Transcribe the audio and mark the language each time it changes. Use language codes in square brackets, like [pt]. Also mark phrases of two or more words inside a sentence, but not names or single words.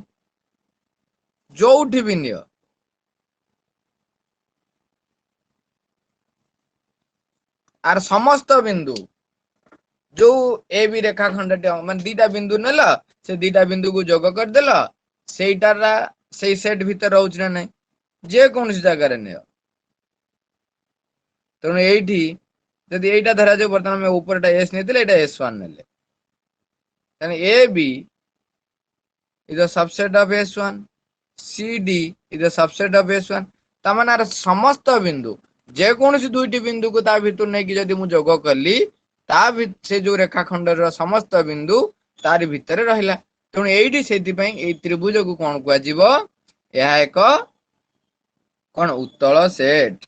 [or] ଯୋଉଠି ବି ନିଅ, ଆର ସମସ୍ତ ବିନ୍ଦୁ ଯୋଉ ଏ ବି ରେଖା ଖଣ୍ଡଟି ମାନେ ଦିଟା ବିନ୍ଦୁ ନେଲ, ସେ ଦିଟା ବିନ୍ଦୁକୁ ଯୋଗ କରିଦେଲ, ସେଇଟାର ସେଇ ସେଟ୍ ଭିତରେ ରହୁଛି ନା ନାଇଁ? ଯେ କୌଣସି ଜାଗାରେ ନିଅ। ତେଣୁ ଏଇଠି ଯଦି ଏଇଟା ଧରାଯାଉ ବର୍ତ୍ତମାନ ଆମେ ଉପରଟା ଏସ୍ ନେଇଥିଲେ, ଏଇଟା ଏସ୍ ୱାନ୍ ନେଲେ, ତାହେଲେ ଏ ବି [en] is a subset of S1, CD is a subset of S1, [or] ତାମାନେ ଆର ସମସ୍ତ ବିନ୍ଦୁ, ଯେକୌଣସି ଦୁଇଟି ବିନ୍ଦୁକୁ ତା ଭିତରୁ ନେଇକି ଯଦି ମୁଁ ଯୋଗ କଲି, ସେ ଯୋଉ ରେଖାଖଣ୍ଡର ସମସ୍ତ ବିନ୍ଦୁ ତାରି ଭିତରେ ରହିଲା। ତେଣୁ ଏଇଠି ସେଇଥିପାଇଁ ଏଇ ତ୍ରିଭୁଜକୁ କଣ କୁହାଯିବ? ଏହା ଏକ କଣ ଉତ୍ତଳ ସେଟ୍।